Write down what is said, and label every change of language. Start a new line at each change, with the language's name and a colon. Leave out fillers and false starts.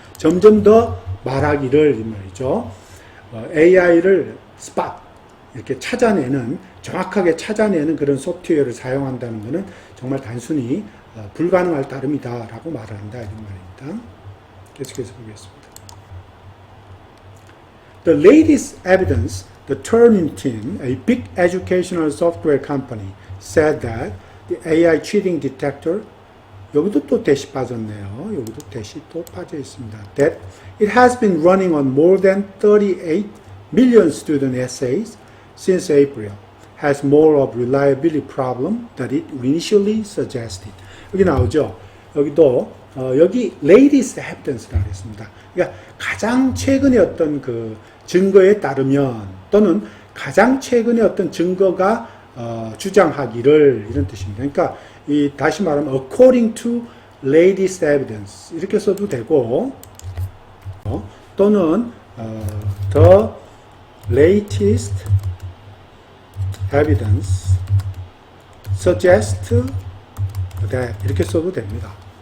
Korean: 점점 더 말하기를 이 말이죠. AI를 spot 이렇게 찾아내는 정확하게 찾아내는 그런 소프트웨어를 사용한다는 것은 정말 단순히 불가능할 따름이다라고 말을 한다 이런 말입니다. 계속해서 보겠습니다.
English: The latest evidence, the Turnitin, a big educational software company, said that the AI cheating detector
Korean: 여기도 또 대시 빠졌네요. 여기도 대시 또 빠져 있습니다.
English: That it has been running on more than 38 million student essays since April. Has more of reliability problem that it initially suggested.
Korean: 여기 나오죠. 여기도 여기 latest evidence라고 했습니다. 그러니까 가장 최근의 어떤 그 증거에 따르면 또는 가장 최근의 어떤 증거가 주장하기를 이런 뜻입니다. 그러니까 이 다시 말하면
English: according to latest evidence
Korean: 이렇게 써도 되고 또는
English: the latest evidence suggest that
Korean: 이렇게 써도 됩니다.